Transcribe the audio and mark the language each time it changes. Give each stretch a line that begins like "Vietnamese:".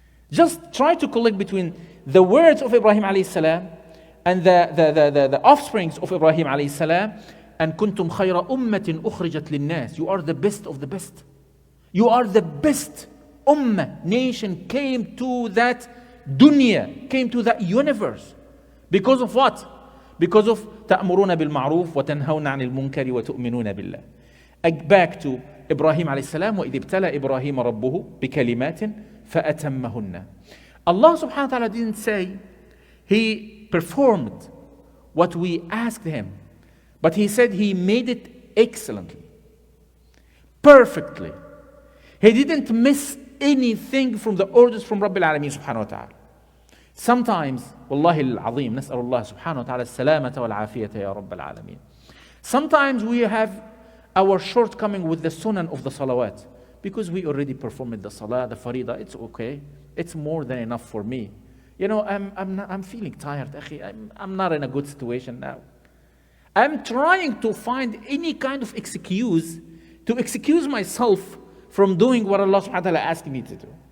English: Just try to collect between the words of Ibrahim alayhi salam and the offsprings of Ibrahim alayhi salam, and
Arabic: كنتم خير أمة أخرجت للناس.
English: You are the best of the best. You are the best ummah, nation came to that dunya, came to that universe. Because of what? Because of
Arabic: تأمرون بالمعروف وتنهون عن المنكر وتؤمنون بالله.
English: Back to Ibrahim alayhi salam,
Arabic: وإذ ابتلى إبراهيم ربه بكلمات فأتمهن.
English: Allah subhanahu wa ta'ala didn't say he performed what we asked him, but he said he made it excellently, perfectly. He didn't miss anything from the orders from Rabbil Alameen subhanahu wa ta'ala.
Arabic: Sometimes, wallahi al-azim, نسأل الله سبحانه وتعالى السلامة والعافية يا رب العالمين.
English: Sometimes we have our shortcoming with the sunan of the salawat. Because we already performed the salah, the farida, it's okay. It's more than enough for me. You know, I'm feeling tired. I'm not in a good situation now. I'm trying to find any kind of excuse to excuse myself from doing what Allah subhanahu wa ta'ala asked me to do.